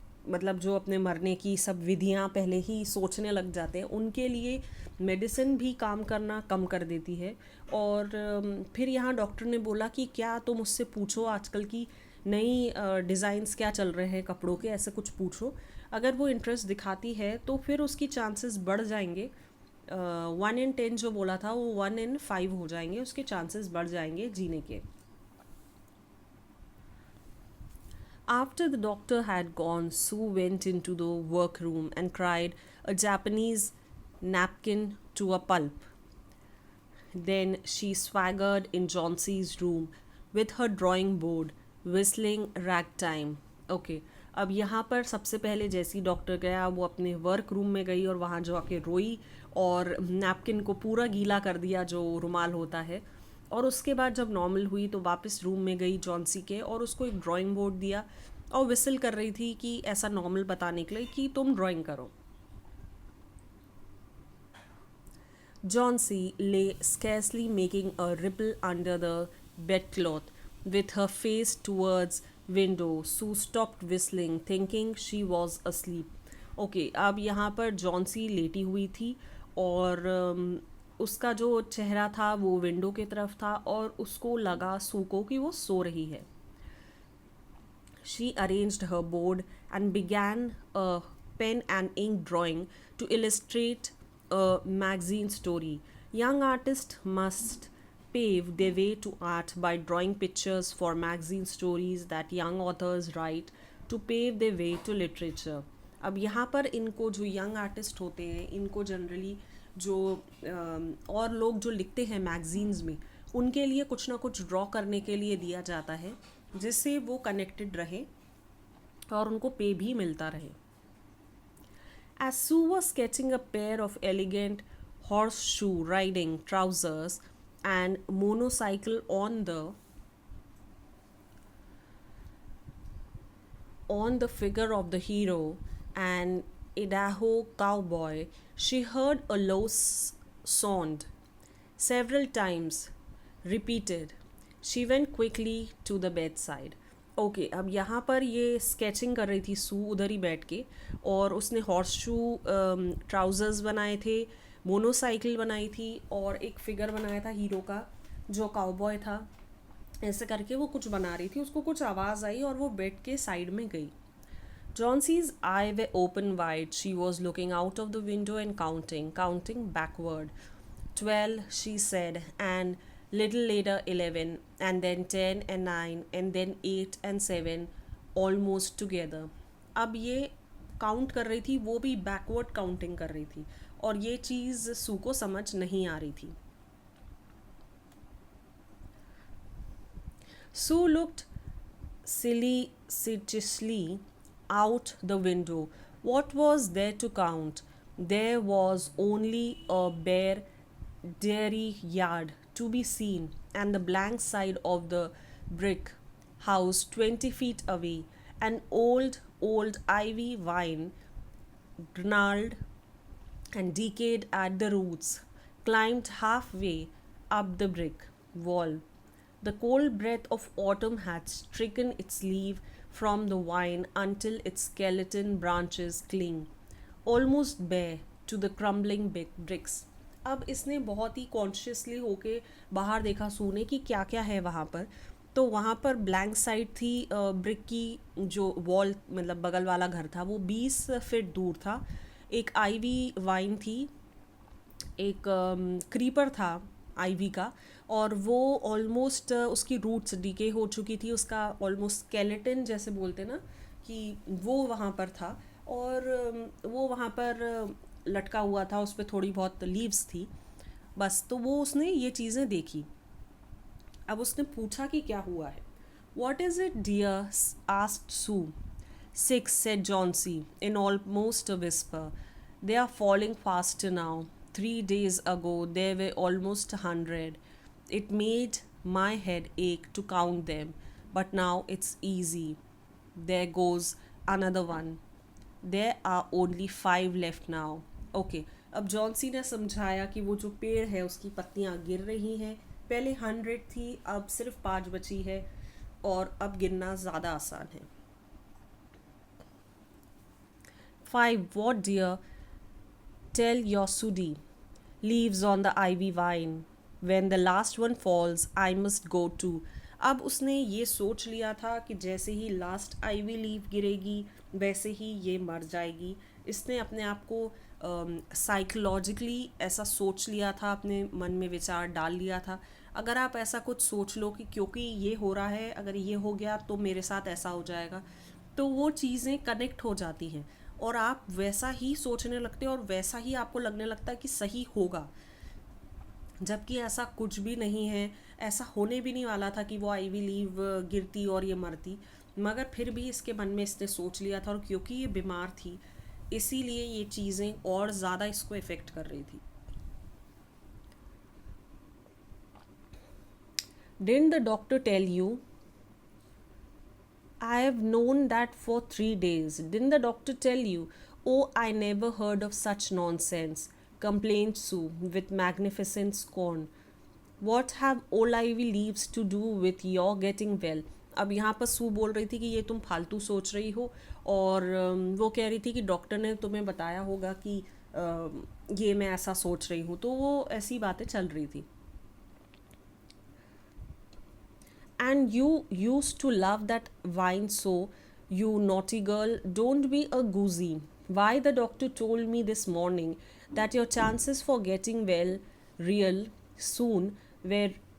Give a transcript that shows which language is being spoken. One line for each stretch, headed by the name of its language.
Hindi: मतलब जो अपने मरने की सब विधियां पहले ही सोचने लग जाते हैं उनके लिए मेडिसिन भी काम करना कम कर देती है और फिर यहाँ डॉक्टर ने बोला कि क्या तुम उससे पूछो आजकल की नई डिज़ाइंस क्या चल रहे हैं कपड़ों के ऐसे कुछ पूछो अगर वो इंटरेस्ट दिखाती है तो फिर उसकी चांसेस बढ़ जाएंगे 1 in 10 जो बोला था वो 1 in 5 हो जाएंगे उसके चांसेस बढ़ जाएंगे जीने के.
English: After the doctor had gone, Sue went into the workroom and cried a Japanese napkin to a pulp. Then she swaggered in Johnson's room with her drawing board, whistling ragtime.
Hindi: Okay, अब यहाँ पर सबसे पहले जैसी doctor गया वो अपने work room में गई और वहाँ जाके रोई और नैपकिन को पूरा गीला कर दिया जो रुमाल होता है और उसके बाद जब नॉर्मल हुई तो वापस रूम में गई जॉन्सी के और उसको एक ड्राइंग बोर्ड दिया और विसल कर रही थी कि ऐसा नॉर्मल बताने के लिए कि तुम ड्राइंग करो.
English: Johnsy lay scarcely making a ripple under the bedcloth, with her face towards window. Sue stopped whistling, thinking she was asleep.
Hindi: Okay, अब यहाँ पर जॉन्सी लेटी हुई थी और उसका जो चेहरा था वो विंडो की तरफ था और उसको लगा सू को कि वो सो रही है.
English: She arranged her board and began a pen and ink drawing to illustrate a magazine story. Young artists must pave their way to art by drawing pictures for magazine stories that young authors write to pave their way to literature.
Hindi: अब यहाँ पर इनको जो young artist होते हैं इनको generally जो और लोग जो लिखते हैं मैगजीन्स में, उनके लिए कुछ ना कुछ ड्रॉ करने के लिए दिया जाता है, जिससे वो कनेक्टेड रहे और उनको पे भी मिलता रहे.
English: As Sue was sketching a pair of elegant horseshoe riding trousers and motorcycle on the figure of the hero, an Idaho cowboy, she heard a low sound several times repeated. She went quickly to the bedside.
Hindi: Okay अब यहाँ पर ये sketching कर रही थी सू उधर ही बैठ के, और उसने हॉर्स शू ट्राउज़र्स बनाए थे, मोनोसाइकिल बनाई थी, और एक फिगर बनाया था हीरो का जो काउबॉय था. ऐसे करके वो कुछ बना रही थी, उसको कुछ आवाज़ आई और वो बेड के साइड में गई.
English: Johnson's eyes were open wide. She was looking out of the window and counting backward. 12, she said, and little later 11, and then 10 and 9, and then 8 and 7, almost together.
Hindi: अब ये काउंट कर रही थी, वो भी बैकवर्ड काउंटिंग कर रही थी, और ये चीज़ सू को समझ नहीं आ रही थी.
English: Sue looked solicitously out the window. What was there to count? There was only a bare dairy yard to be seen, and the blank side of the brick house 20 feet away. An old ivy vine, gnarled and decayed at the roots, climbed halfway up the brick wall. The cold breath of autumn had stricken its leaf from the vine until its skeleton branches cling, almost bare, to the crumbling bricks.
Hindi: अब इसने बहुत ही consciously होके बाहर देखा सोने की क्या क्या है वहाँ पर. तो वहाँ पर ब्लैंक साइड थी, ब्रिक की जो वॉल मतलब बगल वाला घर था वो 20 फीट दूर था. एक आईवी वाइन थी, एक क्रीपर था आईवी का, और वो ऑलमोस्ट उसकी रूट्स डीके हो चुकी थी, उसका ऑलमोस्ट स्केलेटन जैसे बोलते ना कि वो वहाँ पर था, और वो वहाँ पर लटका हुआ था, उस पर थोड़ी बहुत लीव्स थी बस. तो वो उसने ये चीज़ें देखी. अब उसने पूछा कि क्या हुआ है.
English: What is it, dear? asked Sue. 6, said Johnsy in almost a whisper. They are falling faster now. 3 days ago there were almost 100. It made my head ache to count them, but now it's easy. There goes another one. There are only 5 left now.
Hindi: Okay, अब Johnsy ने समझाया कि वो जो पेड़ है उसकी पत्तियां गिर रही हैं. पहले 100 थी, अब सिर्फ 5 बची है, और अब गिनना ज़्यादा आसान है.
English: 5, what dear? Tell your Sudi. Leaves on the ivy vine. When the last one falls, I must go too.
Hindi: अब उसने ये सोच लिया था कि जैसे ही लास्ट आईवी लीव गिरेगी वैसे ही ये मर जाएगी. इसने अपने आप को साइकोलॉजिकली ऐसा सोच लिया था, अपने मन में विचार डाल लिया था. अगर आप ऐसा कुछ सोच लो कि क्योंकि ये हो रहा है, अगर ये हो गया तो मेरे साथ ऐसा हो जाएगा, तो वो चीज़ें कनेक्ट हो जाती हैं और आप वैसा ही सोचने लगते हो और वैसा ही आपको लगने लगता है कि सही होगा, जबकि ऐसा कुछ भी नहीं है. ऐसा होने भी नहीं वाला था कि वो आईवी लीव गिरती और ये मरती, मगर फिर भी इसके मन में इसने सोच लिया था, और क्योंकि ये बीमार थी इसीलिए ये चीज़ें और ज़्यादा इसको इफ़ेक्ट कर रही थी.
English: Didn't the doctor tell you? I have known that for 3 days. Didn't the doctor tell you? Oh, I never heard of such nonsense, complained Sue with magnificent scorn. What have ivy leaves to do with your getting well?
Hindi: अब यहाँ पर सू बोल रही थी कि ये तुम फालतू सोच रही हो, और वो कह रही थी कि डॉक्टर ने तुम्हें बताया होगा कि ये मैं ऐसा सोच रही हूँ. तो वो ऐसी बातें चल रही थी.
English: And you used to love that wine so, you naughty girl. Don't be a goosey. Why, the doctor told me this morning that your chances for getting well real soon were.